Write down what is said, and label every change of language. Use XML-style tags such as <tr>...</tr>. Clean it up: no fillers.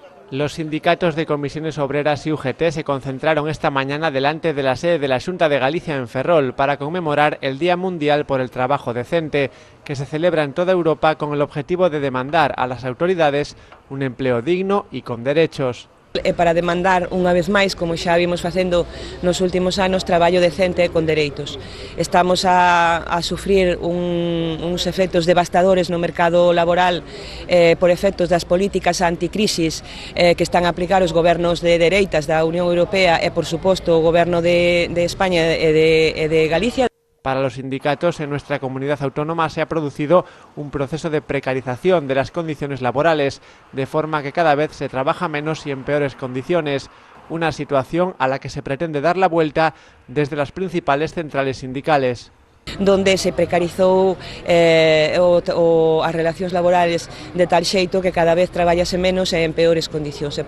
<es>Los sindicatos de comisiones obreras y UGT se concentraron esta mañana delante de la sede de la Xunta de Galicia en Ferrol para conmemorar el Día Mundial por el Trabajo Decente, que se celebra en toda Europa con el objetivo de demandar a las autoridades un empleo digno y con derechos.</es> <gl>Para demandar unha vez máis, como xa vimos facendo nos últimos anos, traballo decente con dereitos. Estamos a sufrir uns efectos devastadores no mercado laboral por efectos das políticas anticrisis que están a aplicar os gobernos de dereitas da Unión Europea e, por suposto, o goberno de España e de Galicia.</gl> <es>Para los sindicatos en nuestra comunidad autónoma se ha producido un proceso de precarización de las condiciones laborales, de forma que cada vez se trabaja menos y en peores condiciones, una situación a la que se pretende dar la vuelta desde las principales centrales sindicales.</es> <gl>Donde se precarizou as relacións laborales de tal xeito que cada vez traballase menos e en peores condicións.</gl>